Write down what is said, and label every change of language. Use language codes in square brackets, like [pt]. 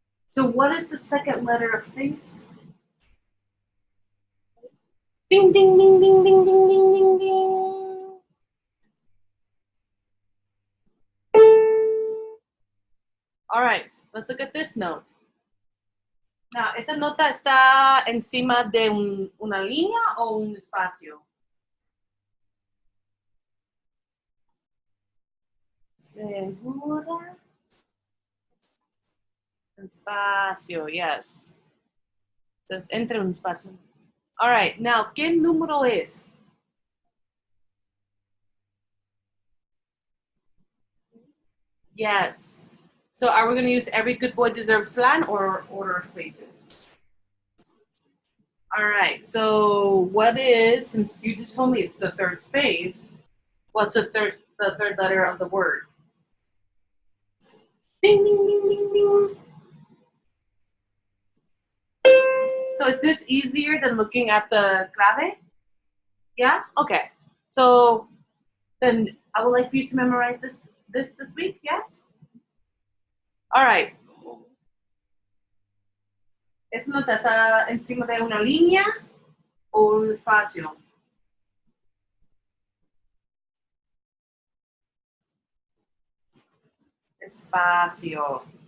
[en] So what is the second letter of face? Ding, ding, ding, ding, ding, ding, ding, ding, ding. All right, let's look at this note. [es] Now, ¿esta nota está encima de una línea o un espacio? ¿Segura? Espacio, yes. Entonces, entre un espacio. All right, now, ¿qué número es? [en] Yes. So are we going to use every good boy deserves slang or order of spaces? All right, so what is, since you just told me it's the third space, what's the third letter of the word? Ding, ding, ding, ding, ding. So is this easier than looking at the clave? Yeah? Okay. So then I would like for you to memorize this week, yes? All right. [es] ¿Esa nota está encima de una línea o un espacio? Espacio.